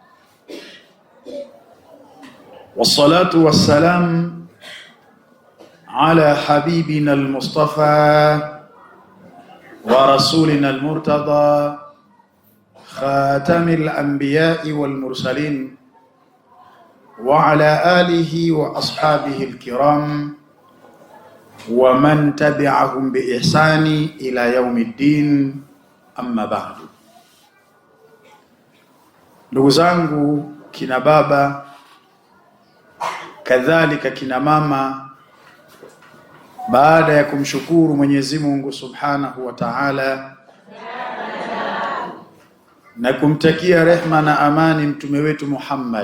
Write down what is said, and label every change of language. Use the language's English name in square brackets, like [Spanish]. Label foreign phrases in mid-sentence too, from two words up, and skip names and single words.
[Arabic] والصلاة والسلام على حبيبنا المصطفى ورسولنا المرتضى خاتم الأنبياء والمرسلين وعلى آله وأصحابه الكرام ومن تبعهم بإحسان إلى يوم الدين. أما بعد. [Swahili] Ndugu zangu kina baba, kadhalika kina mama, baada ya kumshukuru Mwenyezi Mungu [Arabic] سبحانه وتعالى [Swahili] na kumtakia rehma na amani mtume wetu Muhammad